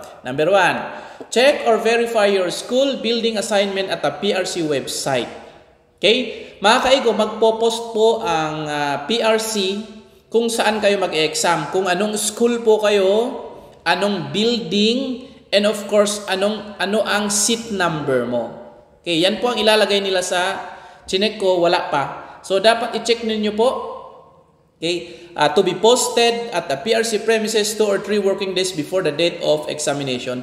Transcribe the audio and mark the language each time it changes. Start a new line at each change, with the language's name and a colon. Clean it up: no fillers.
English: Number 1, check or verify your school building assignment at the PRC website. Okay?
Filipino: Mga kaigo, magpo-post po ang PRC kung saan kayo mag-exam, kung anong school po kayo, anong building, and of course, ano ang seat number mo. Okay, yan po ang ilalagay nila sa chinek ko, wala pa. So, dapat i-check ninyo po.
English: Okay, to be posted at the PRC premises 2 or 3 working days before the date of examination.